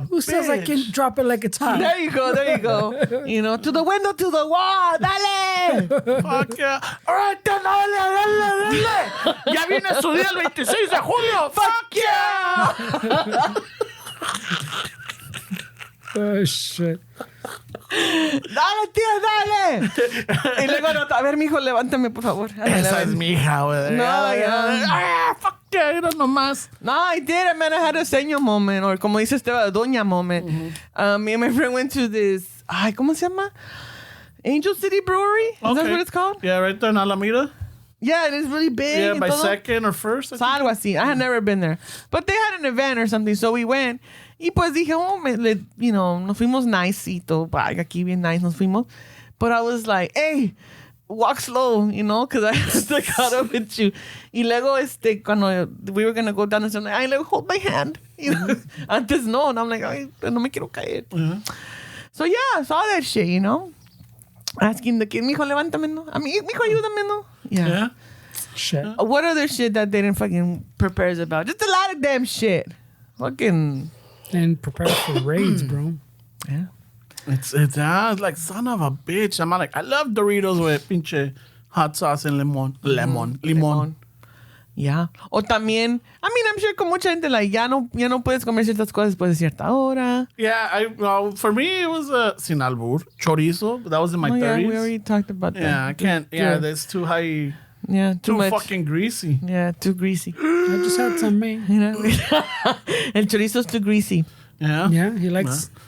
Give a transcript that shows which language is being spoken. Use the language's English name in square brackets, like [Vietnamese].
[English] Who says I can drop it like it's hot? There you go. To the window, to the wall. [Spanish] Dale. [English] Fuck yeah. All right, then, dale. [Spanish] Ya viene su día el 26 de julio. [English] Fuck yeah. Oh, shit. [Spanish] Dale, tía, dale. Y luego, no, a ver, mijo, levántame, por favor. Esa es mi hija, güey. [English] No, yeah. Ah, fuck yeah, [Spanish] era nomás. [English] No, I did it, man. I had a señor moment, or [Spanish] como dice Esteban, [English] a doña moment. Me and my friend went to this, [Spanish] ¿cómo se llama? [English] Angel City Brewery? Is that what it's called? Yeah, right there in Alameda. Yeah, it is really big. Yeah, and by [Spanish] todo. [English] second or first. Algo así. I had never been there. But they had an event or something, so we went. [Spanish] Y pues dije, nos fuimos nicito. Aquí bien nice nos fuimos. [English] But I was like, hey, walk slow, because I had to caught up with you. [Spanish] Y luego, cuando [English] we were going to go down the stairs, I like, hold my hand. [Spanish] Antes no. [English] And I'm like, [Spanish] ay, no me quiero caer. [English] So yeah, I saw that shit, Asking the kid, [Spanish] mijo, levántame, ¿no? A mí, mijo, ayúdame, ¿no? [English] Yeah. Shit. What other shit that they didn't fucking prepare us about? Just a lot of damn shit. Fucking. And prepare for raids, bro. Yeah. It's like, son of a bitch. I'm like, I love Doritos with pinche hot sauce and limón. Yeah. [Spanish] O también, [English] I'm sure [Spanish] con mucha gente, like, ya no puedes comer ciertas cosas después de cierta hora. [English] Yeah, for me, it was [Spanish] sin albur. [English] Chorizo. That was in my 30s. Yeah, we already talked about that. Yeah, I can't. Yeah, that's too high. Yeah, too much. Fucking greasy. Yeah, too greasy. I just had some, man. El chorizo's too greasy. Yeah. Yeah, he likes